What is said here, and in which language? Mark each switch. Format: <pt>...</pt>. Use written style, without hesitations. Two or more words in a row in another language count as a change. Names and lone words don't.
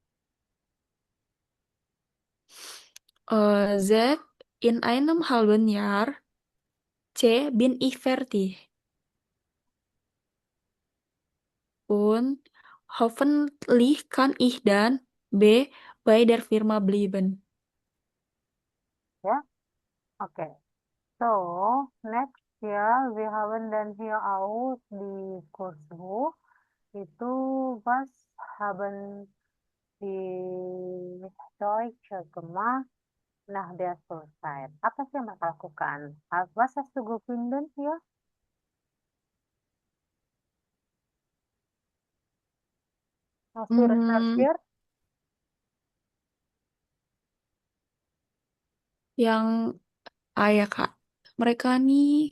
<de>Sechs, in einem halben Jahr. C. Bin ich fertig. Und hoffentlich kann ich dann bei der Firma bleiben. Ja,</de> <id>oke. So, next ya,</id> <de>wir haben dann hier auch die Kursbuch. Itu was haben die Deutsche gemacht nach der Schulzeit?</de> <id>Apa sih yang mereka lakukan?</id> <de>Was hast du gefunden hier? Hast du Hmm, recherchiert?</de> <id>yang ayah kak, mereka nih</id>